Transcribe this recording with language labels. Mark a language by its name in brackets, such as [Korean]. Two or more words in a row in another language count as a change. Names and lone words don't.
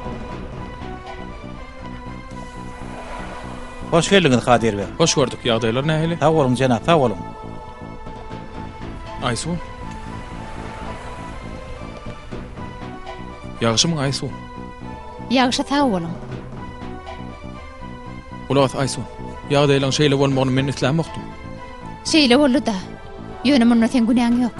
[Turkish] Hoş geldiniz Kadir bey. Hoş gördük. [Turkmen] Ýagdaýlar nähili? [Azerbaijani] Sağ olun cenab, sağ olun. [Turkmen] Aysu. Ýagşymy Aysu? Ýagşy sağ bolun. Ulagaz Aysu. Ýagdaýlaryň şeýle bolmagyny men islämokdum. Şeýle boldy da. Ýöne sen günäň ýok.